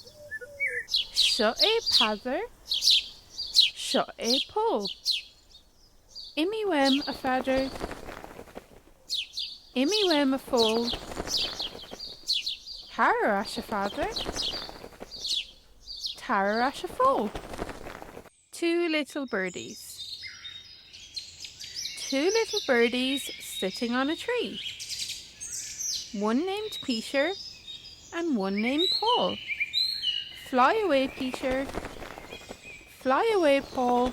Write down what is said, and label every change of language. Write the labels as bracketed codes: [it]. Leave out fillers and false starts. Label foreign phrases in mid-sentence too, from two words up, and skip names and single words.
[ga] Seo é Peadar, seo é Phóil. Imigh a Pheadair, Imigh a Phóil. Tara a Pheadair, Tara a Phóil. [en] Two little birdies. Two little birdies sitting on a tree. One named Peadar and one named Phóil. Fly away, Peadar. Fly away, Phóil.